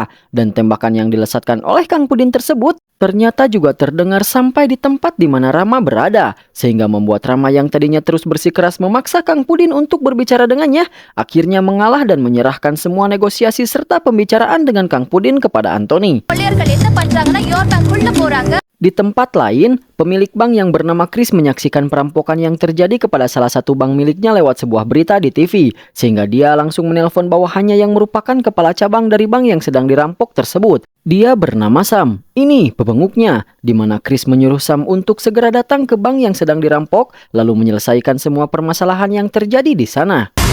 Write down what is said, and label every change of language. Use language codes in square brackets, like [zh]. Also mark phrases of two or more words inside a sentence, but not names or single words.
[id] Dan tembakan yang dilesatkan oleh Kang Pudin tersebut ternyata juga terdengar sampai di tempat di mana Rama berada, sehingga membuat Rama yang tadinya terus bersikeras memaksa Kang Pudin untuk berbicara dengannya, akhirnya mengalah dan menyerahkan semua negosiasi serta pembicaraan dengan Kang Pudin kepada Anthony. [ta] கொள்ளையர்கள் என்ன பண்றாங்கன்னா யோர் பேங்க்குள்ள போறாங்க. [id] Di tempat lain, pemilik bank yang bernama Chris menyaksikan perampokan yang terjadi kepada salah satu bank miliknya lewat sebuah berita di TV, sehingga dia langsung menelpon bawahannya yang merupakan kepala cabang dari bank yang sedang dirampok tersebut. Dia bernama Sam. Ini pebenguknya, di mana Chris menyuruh Sam untuk segera datang ke bank yang sedang dirampok, lalu menyelesaikan semua permasalahan yang terjadi di sana.